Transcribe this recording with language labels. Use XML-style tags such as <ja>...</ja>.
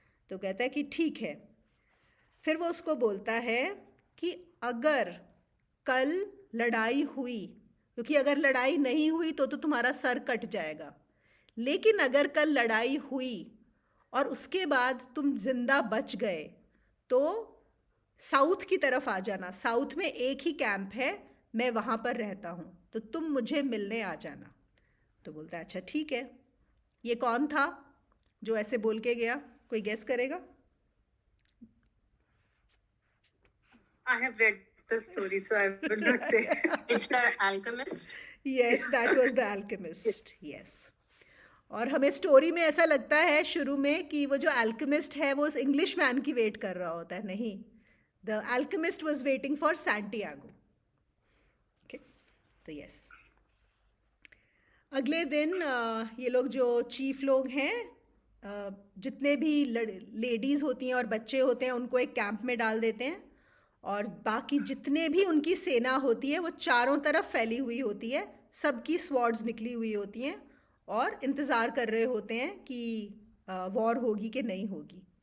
<hi>तो कहता है कि ठीक है। फिर वो उसको बोलता है कि अगर कल लड़ाई हुई, क्योंकि अगर लड़ाई नहीं हुई तो तुम्हारा सर कट जाएगा, लेकिन अगर कल लड़ाई हुई और उसके बाद तुम जिंदा बच गए तो साउथ की तरफ आ जाना, साउथ में एक ही कैंप है, मैं वहाँ पर रहता हूँ, तो तुम मुझे मिलने आ जाना। तो बोलता है अच्छा ठीक है। ये कौन था जो ऐसे बोल के गया, कोई गेस करेगा?</hi> <en>I have read the story, so I will not say. It's the alchemist. Yes, that was the alchemist. Yes.</en> <hi>और हमें स्टोरी में ऐसा लगता है शुरू में कि वो जो अल्केमिस्ट है वो उस इंग्लिश मैन की वेट कर रहा होता है, नहीं,</hi> <en>The Alchemist was waiting for Santiago.</en> <hi>Okay, तो यस, अगले दिन ये लोग जो चीफ लोग हैं, जितने भी लेडीज़ होती हैं और बच्चे होते हैं उनको एक कैंप में डाल देते हैं, और बाकी जितने भी उनकी सेना होती है वो चारों तरफ फैली हुई होती है, सबकी स्वॉर्ड्स निकली हुई होती हैं और इंतज़ार कर रहे होते हैं कि वॉर होगी कि नहीं होगी।</hi>